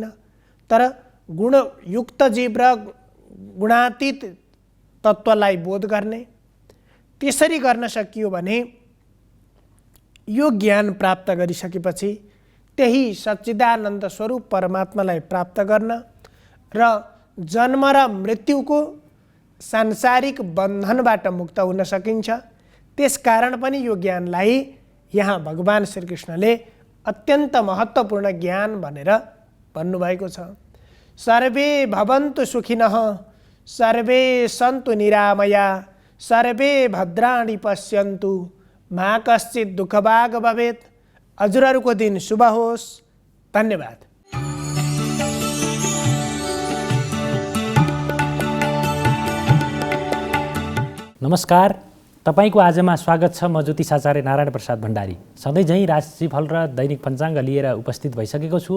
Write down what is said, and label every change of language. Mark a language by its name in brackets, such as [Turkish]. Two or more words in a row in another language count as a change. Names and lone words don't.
[Nepali] तर गुणयुक्त जीव र गुणातीत तत्त्वलाई बोध गर्ने, त्यसरी गर्न सकियो भने यो ज्ञान प्राप्त गरिसकेपछि त्यही सच्चिदानन्द स्वरूप परमात्मालाई प्राप्त गर्न र जन्म र मृत्युको सांसारिक बन्धनबाट मुक्त हुन सकिन्छ। त्यसकारण पनि यो ज्ञानलाई यहाँ भगवान श्रीकृष्णले अत्यन्त महत्त्वपूर्ण ज्ञान भनेर भन्नुभएको छ। [Sanskrit] सर्वे भवन्तु सुखिनः, सर्वे सन्तु निरामया, सर्वे भद्राणि पश्यन्तु, मा कश्चित् दुःखभाग् भवेत्। [Nepali] हजुरहरूको दिन शुभ होस्। धन्यवाद। नमस्कार, तपाईको आजमा स्वागत छ। म ज्योतिषाचार्य नारायण प्रसाद भण्डारी सधैँ झैँ राशिफल र दैनिक पञ्चाङ्ग लिएर उपस्थित भइसकेको छु।